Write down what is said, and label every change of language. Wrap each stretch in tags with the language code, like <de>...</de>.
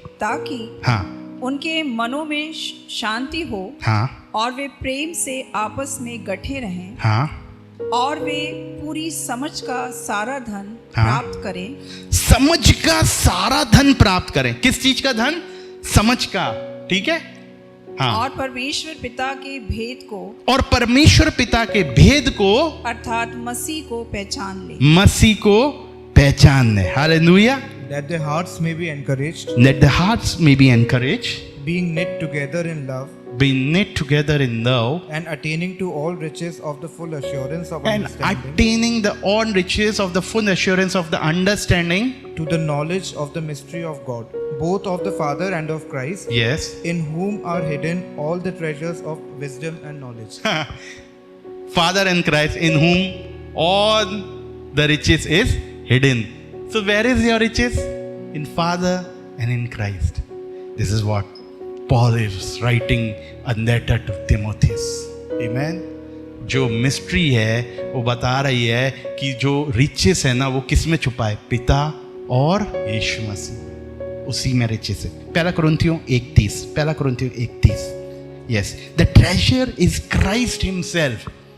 <hi>ताकि उनके मनों में शांति हो और वे प्रेम से आपस में गठे रहें और वे पूरी समझ का सारा धन प्राप्त करें। समझ का सारा धन प्राप्त करें। किस चीज का धन? समझ का। ठीक है। और परमेश्वर पिता के भेद को, और परमेश्वर पिता के भेद को, अर्थात मसीह को पहचान ले। मसीह को पहचान ले। Hallelujah.</hi> <en>That their hearts may be encouraged. Let the hearts may be encouraged. Being knit together in love. Being knit together in love. And attaining to all riches of the full assurance of and understanding. Attaining the all riches of the full assurance of the understanding. To the knowledge of the mystery of God, both of the Father and of Christ. Yes. In whom are hidden all the treasures of wisdom and knowledge. Father and Christ, in whom all the riches is hidden. So where is your riches? In Father and in Christ. This is what Paul is writing a letter to Timothy. Amen.</en> <hi>जो mystery है वो बता रही है कि जो riches है ना वो किस में छुपा है? पिता और यीशु मसीह, उसी में रिचेस है। पहला कुरिन्थियों</hi> <en>1:30। Yes, the treasure is Christ himself.</en>